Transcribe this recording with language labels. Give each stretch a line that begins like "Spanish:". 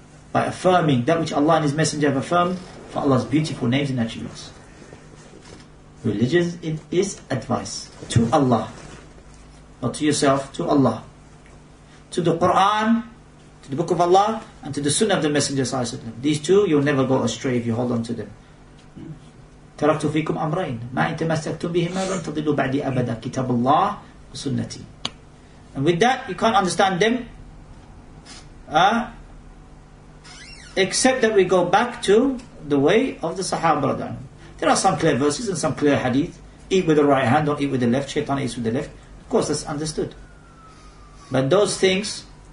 English: By affirming that which Allah and His Messenger have affirmed for Allah's beautiful names and attributes. Religion is advice to Allah, not to yourself, to Allah, to the Quran, to the Book of Allah, and to the Sunnah of the Messenger sallallahu alaihi wasallam. These two, you'll never go astray if you hold on to them.
Arabic: تركت فيكم أمرين ما إن تمسكتم بهما لن تضلوا بعدي أبدا كتاب الله وسنتي.
English: And with that, you can't understand them except that we go back to the way of the Sahaba. There are some clear verses and some clear hadith. Eat with the right hand, don't eat with the left. Shaitan eats with the left. Of course, that's understood. But those things